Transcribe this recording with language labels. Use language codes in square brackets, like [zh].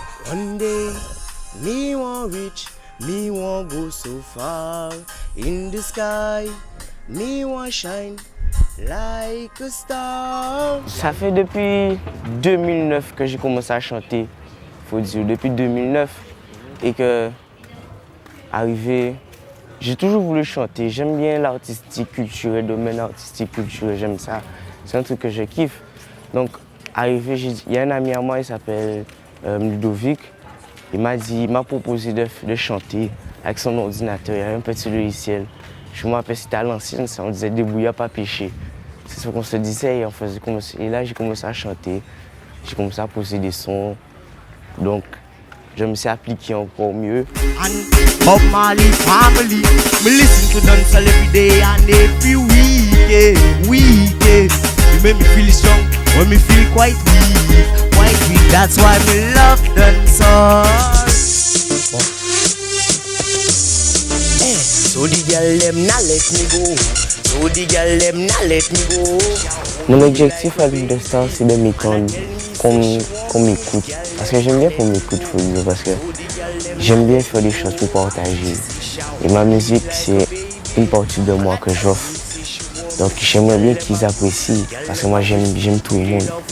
[en] One day, me want reach, me want go so far in the sky, me want shine like a star. [fr] Ça fait depuis 2009 que j'ai commencé à chanter, faut dire, depuis 2009. Et que, arrivé, j'ai toujours voulu chanter. J'aime bien l'artistique culturel, le domaine artistique culturel, j'aime ça. C'est un truc que je kiffe. Donc, arrivé, il y a un ami à moi, il s'appelle Ludovic. Il m'a proposé de chanter avec son ordinateur. Il y avait un petit logiciel. Je m'appelle, c'était à l'ancienne, on disait débrouillard pas péché. C'est ce qu'on se disait et là j'ai commencé à chanter. J'ai commencé à poser des sons. Donc je me suis appliqué encore mieux. [en] Bob Marley family, me listen to dancehall every day and every week. You make me feel strong when me feel quite weak. That's why me love dancehall. So the girl them not let me go. So the girl them not let me go. [fr] Mon objectif avec de Star, c'est de m'étendre, qu'on m'écoute. Parce que j'aime bien qu'on m'écoute, faut dire, parce que j'aime bien faire des choses pour partager. Et ma musique, c'est une partie de moi que j'offre. Donc j'aimerais bien qu'ils apprécient, parce que moi j'aime tout le monde.